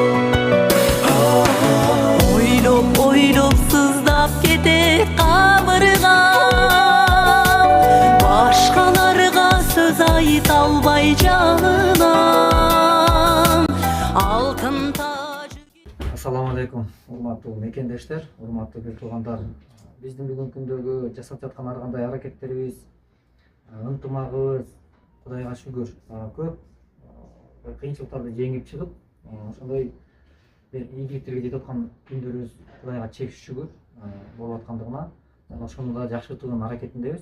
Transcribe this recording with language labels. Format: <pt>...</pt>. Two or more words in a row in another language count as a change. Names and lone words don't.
<ky>Ойлоп ойлоп сыздап кетек кабыргам, башкаларга сөз айыт албай жанынам. Алтын тажы.</ky> <ar>السلام عليكم, урматтуу мекендештер, урматтуу бир туугандар.</ar> <ky>Биздин бүгүнкү күндөгү жасап жаткан ар кандай аракеттерибиз, ынтымагыбыз Кудайга шүгүр көп кыйынчылыктарды жеңип чыгып, ошондой бир ийгиликтерге жетип аткан күндөрүбүз Кудайга чексиз шүгүр болуп аткандыгына, ошону да жакшыртуунун аракетиндебиз.</ky>